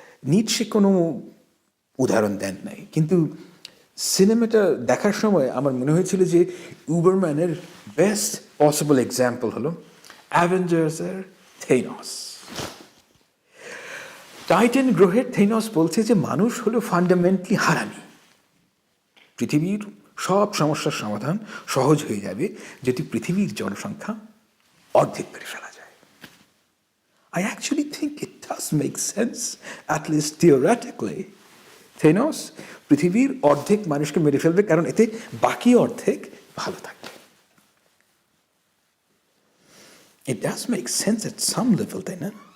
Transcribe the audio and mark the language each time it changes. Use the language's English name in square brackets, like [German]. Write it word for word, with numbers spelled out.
[Bangla] নিচে কোনো উদাহরণ দেন নাই, কিন্তু সিনেমাটা দেখার সময় আমার মনে হয়েছিল যে উবারম্যানের বেস্ট পসিবল এক্সাম্পল হলো অ্যাভেঞ্জার্সের থেইনস। টাইটেন গ্রহের থেইনস বলছে যে মানুষ হলো ফান্ডামেন্টালি হারামি, পৃথিবীর সব সমস্যার সমাধান সহজ হয়ে যাবে যদি পৃথিবীর জনসংখ্যা অর্ধেক করে ফেলা যায়। [English] I actually think it does make sense, at least theoretically. [Bangla] থেনস পৃথিবীর অর্ধেক মানুষকে মেরে ফেলবে, কারণ এতে বাকি অর্ধেক ভালো থাকবে। [English] It does make sense at some level, [Bangla] তাই না?